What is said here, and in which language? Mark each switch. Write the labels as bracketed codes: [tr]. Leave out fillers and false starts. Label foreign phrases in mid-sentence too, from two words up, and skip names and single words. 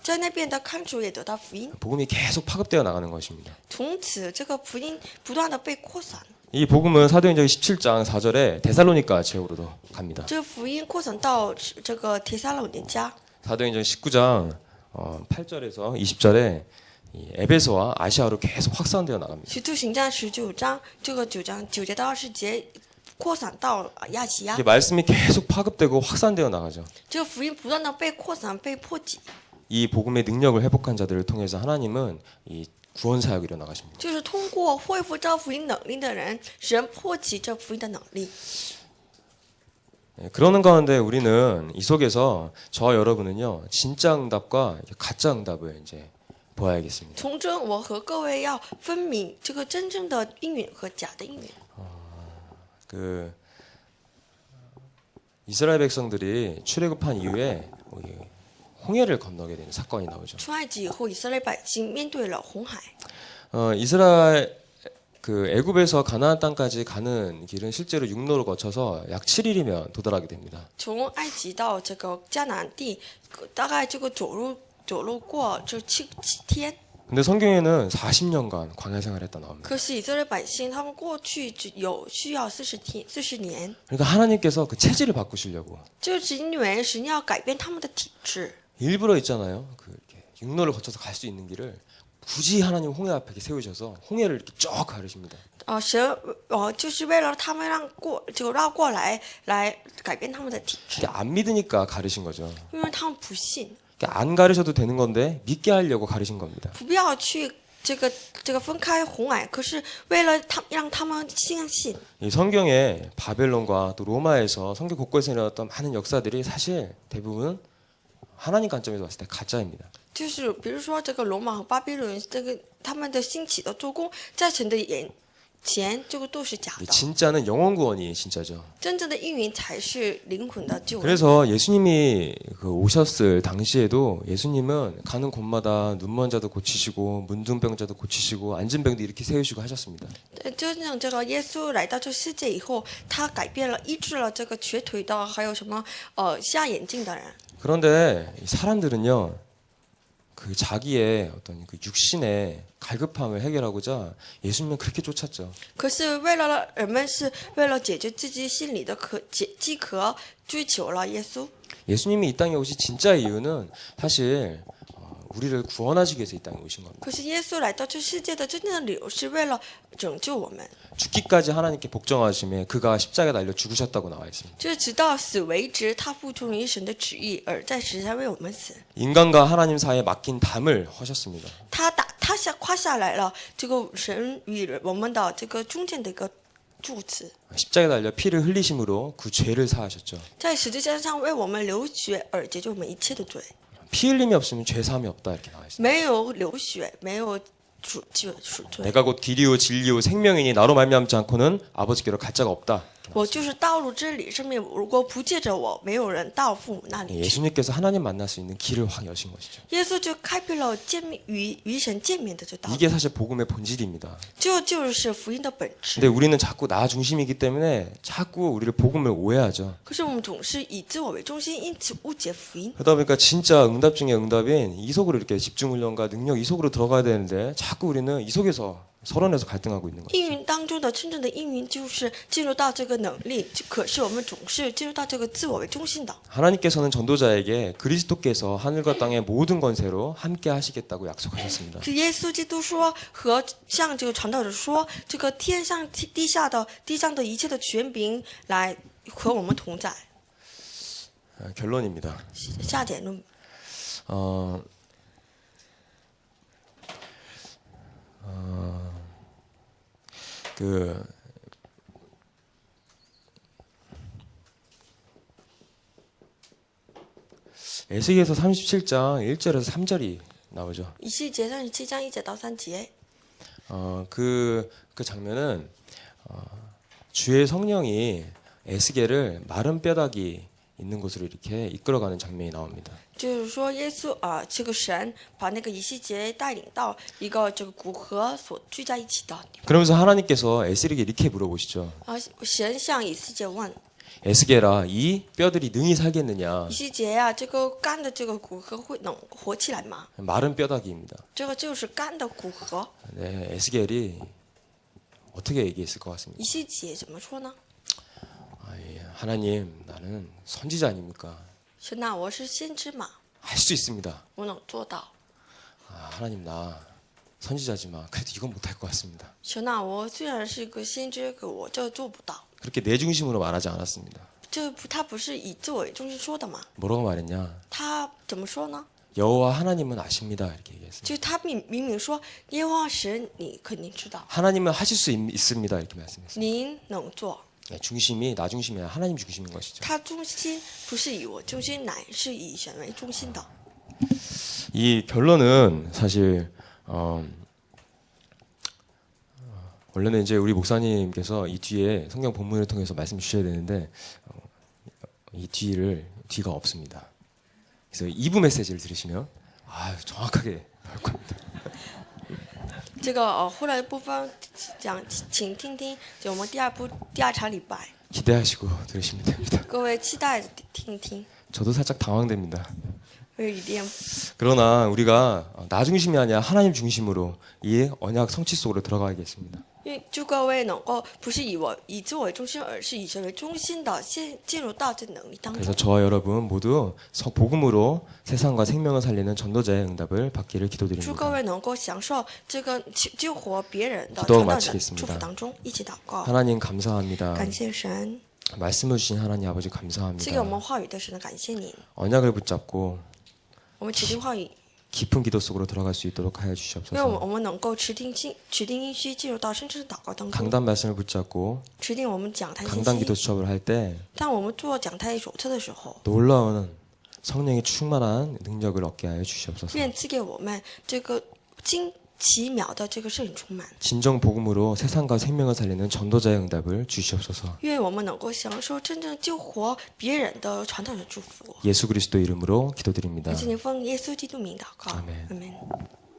[zh] 在那边的看守也得到福音。 [ko] 복음이 계속 파급되어 나가는 것입니다. [zh] 从此，这个福音不断的被扩散， [ko] 이 복음은 사도행전 17장 4절에 데살로니가 지역으로도 갑니다. [zh] 这个福音扩散到这个帖撒罗尼迦。 [ko] 사도행전 19장 8절에서 20절에 이 에베소와 아시아로 계속 확산되어 나갑니다. [zh] 使徒行传19章，这个9章9节到20节扩散到亚细亚 [ko] 이게 ， 말씀이 계속 파급되고 확산되어 나가죠. [zh] 这个福音不断的被扩散、被破解， [ko] 이 복음의 능력을 회복한 자들을 통해서 하나님은 이 구원 사역을 이뤄 나가십니다. [zh] 就是通过恢复这福音能力的人，神破解这福音的能力。 [ko] 그러는 가운데 우리는 이 속에서 저와 여러분은요 진짜 응답과 가짜 응답을 이제 보아야겠습니다. [zh] 从中，我和各位要分明这个真正的应允和假的应允。 [ko] 그 이스라엘 백성들이 출애굽한 이후에 홍해를 건너게 되는 사건이 나오죠. [zh] 出埃及以后，以色列百姓面对了红海。 [ko] 이스라엘 그 애굽에서 가나안 땅까지 가는 길은 실제로 육로를 거쳐서 약 7일이면 도달하게 됩니다. [zh] 从埃及到这个迦南地，大概这个走路过这七天。 [ko] 근데 성경에는 40년간 광야 생활했다 나옵니다. [zh] 可是以色列百姓他们过去只有需要40年， [ko] 그러니까 하나님께서 그 체질을 바꾸시려고 [zh] 就是因为神要改变他们的体质。 [ko] 일부러 있잖아요. 그 이렇게 육로를 거쳐서 갈 수 있는 길을 굳이 하나님 홍해 앞에 이렇게 세우셔서 홍해를 이렇게 쭉 가르십니다. [zh] 神就是为了他们绕过来改变他们的体质， [ko] 이게 안 믿으니까 가르신 거죠. [zh] 因为他们不信， [ko] 안 가르셔도 되는 건데 믿게 하려고 가르신 겁니다. [zh] 不要去这个分开红海，可是为了让他们相信。 [ko] 이 성경에 바벨론과 또 로마에서 성경 곳곳에 일어났던 많은 역사들이 사실 대부분 하나님 관점에서 봤을 때 가짜입니다. [zh] 就是比如说这个罗马和巴比伦，这个他们的兴起的做工，在神的眼前，这个都是假的。 [ko] 진짜는 영원 구원이 진짜죠. [zh] 真正的应允才是灵魂的救恩。 [ko] 그래서 예수님이 그 오셨을 당시에도 예수님은 가는 곳마다 눈먼 자도 고치시고 문둥병자도 고치시고 앉은 병도 이렇게 세우시고 하셨습니다. [zh] 真正这个耶稣来到这世界以后，他改变了、医治了这个瘸腿的，还有什么瞎眼镜的人。 [ko] 그런데 이 사람들은요, 그 자기의 어떤 그 육신의 갈급함을 해결하고자 예수님은 그렇게 쫓았죠. [zh] 可是人们是为了解决自己心里的饥渴，追求了耶稣。 [ko] 예수님이 이 땅에 오신 진짜 이유는 사실 우리를 구원하시기 위해서 이 땅에 오신 겁니다. [zh] 可是耶稣来到这世界的真正的理由是为了拯救我们， [ko] 죽기까지 하나님께 복종하심에 그가 십자가에 달려 죽으셨다고 나와 있습니다. [zh] 就是直到死为止，他服从于神的旨意，而在十字架为我们死。 [ko] 인간과 하나님 사이에 맡긴 담을 허셨습니다. [zh] 他夸下来了这个神与我们的这个中间的一个柱子， [ko] 십자가에 달려 피를 흘리심으로 그 죄를 사하셨죠. [zh] 在十字架上为我们流血，而解救我们一切的罪。 [ko] 피 흘림이 없으면 죄 사함이 없다 이렇게 나와 있습니다. [zh] 没有流血，没有赎罪。 [ko] 내가 곧 길이요 진리요 생명이니 나로 말미암지 않고는 아버지께로 갈 자가 없다. [zh] 我就是道路、真理、生命。如果不借着我，没有人到父母那里去。 [ko] 예수님께서 하나님 만날 수 있는 길을 확 여신 것이죠. [zh] 耶稣就开辟了与神见面的这道路， [ko] 이게 사실 복음의 본질입니다. [zh] 这就是福音的本质 [ko] 근데 。 우리는 자꾸 나 중심이기 때문에 자꾸 우리를 복음을 오해하죠. [zh] 可是我们总是以自我为中心，因此误解福音。 [ko] 그러다 보니까 진짜 응답 중에 응답인 이속으로 이렇게 집중훈련과 능력 이속으로 들어가야 되는데 자꾸 우리는 이속에서 서론에서 갈등하고 있는 거죠. [zh] 应允当中的真正的应允，就是进入到这个能力，可是我们总是进入到这个自我为中心的。 [ko] 하나님께서는 전도자에게 그리스도께서 하늘과 땅의 모든 권세로 함께 하시겠다고 약속하셨습니다. [zh] 是耶稣基督说和向这个传道者说，这个天上地上的一切的权柄来和我们同在。 [ko] 결론입니다. [zh] 下结论， [ko] 그 에스겔서 37장 1절에서 3절이 나오죠. [zh] 以西结37章1节到3节。 [ko] 그 장면은 주의 성령이 에스겔을 마른 뼈다귀 있는 곳으로 이렇게 이끌어가는 장면이 나옵니다. [zh] 就是说，耶稣这个神把那个以西结带领到一个这个骨骼所聚在一起的地 [ko] 그러면서 하나님께서 에스겔에게 이렇게 물어보시죠. [zh] 方。神向以西结问： [ko] 에스겔아, 이 뼈들이 능히 살겠느냐? [zh] 以西结呀，这个干的这个骨骼能活起来吗？ [ko] 마른 뼈다귀입니다. [zh] 这个就是干的骨骼。 [ko] 네, 에스겔이 어떻게 얘기했을 것 같습니다. [zh] 以西结怎么说呢？ [ko] 하나님, 나는 선지자 아닙니까? [zh] 神呐，我是先知嘛， [ko] 할 수 있습니다. [zh] 我能做到。 [ko] 하나님, 나 선지자지만 그래도 이건 못할 것 같습니다. [zh] 神呐，我虽然是一个先知，可我这做不到。 [ko] 그렇게 내 중심으로 말하지 않았습니다. [zh] 他不是以自我为中心说的嘛？ [ko] 뭐라고 말했냐? [zh] 他怎么说呢？ [ko] 여호와 하나님은 아십니다. 이렇게 얘기했습니다. [zh] 就他明明说耶和华神，你肯定知道， [ko] 하나님은 하실 수 있습니다. 이렇게 말씀했습니다. [zh] 您能做。 [ko] 네, 중심이 나 중심이 아니라 하나님 중심인 것이죠. [zh] 他中心不是以我中心，乃是以神为中心的。 [ko] 이 결론은 사실 원래는 이제 우리 목사님께서 이 뒤에 성경 본문을 통해서 말씀 주셔야 되는데 이 뒤가 없습니다. 그래서 2부 메시지를 들으시면 정확하게 나올 겁니다. [zh] 这个后来的部分讲，请听听，就我们第二场礼拜， [ko] 기대하시고 들으시면 됩니다. [zh] 各位期待着听一听， [ko] 저도 살짝 당황됩니다. [zh] 会有一点。 [ko] 그러나 우리가 나 중심이 아니라 하나님 중심으로 이 언약 성취 속으로 들어가겠습니다. [zh] 因为祝各位能够不是以自我为中心，而是以神为中心的进入到这能力当中。 [ko] 그래서 저와 여러분 모두 복음으로 세상과 생명을 살리는 전도자의 응답을 받기를 [zh] 祝各 [ko] 기도드립니다. [zh] 位能够享受这个救活别人的 [ko] 기도 [zh] 传道人 [ko] 마치겠습니다. [zh] 祝福当中，一起祷告。 [ko] 하나님 감사합니다. [zh] 感谢神 [ko] 말씀을 주신 하나님 아버지 [zh] 赐给我们 [ko] 감사합니다. [zh] 话语的神，感谢您。 [ko] 언약을 붙잡고 [zh] 我们持定话语， [ko] 깊은 기도 속으로 들어갈 수 있도록 하여 [zh] 因为 [ko] 주시옵소서. [zh] 我们能够持定应许进入到深深的祷告当中， [ko] 강단 말씀을 붙잡고 [zh] 持定我们讲台信 [ko] 강단 기도 [zh] 息。 [ko] 수첩을 할 때 [zh] 当我们做讲台手册的时候， [ko] 놀라운 성령의 충만한 능력을 얻게 하여 주시옵소서. [zh] 愿赐给我们这个奇妙的这个圣灵充满。 [ko] 진정 복음으로 세상과 생명을 살리는 전도자의 응답을 주시옵소서. [zh] 愿我们能够享受真正救活别人的传道人祝福。 [ko] 예수 그리스도 이름으로 기도드립니다. [zh] 感谢您奉耶稣基督名祷告， [ko] 아멘. [zh] 阿门。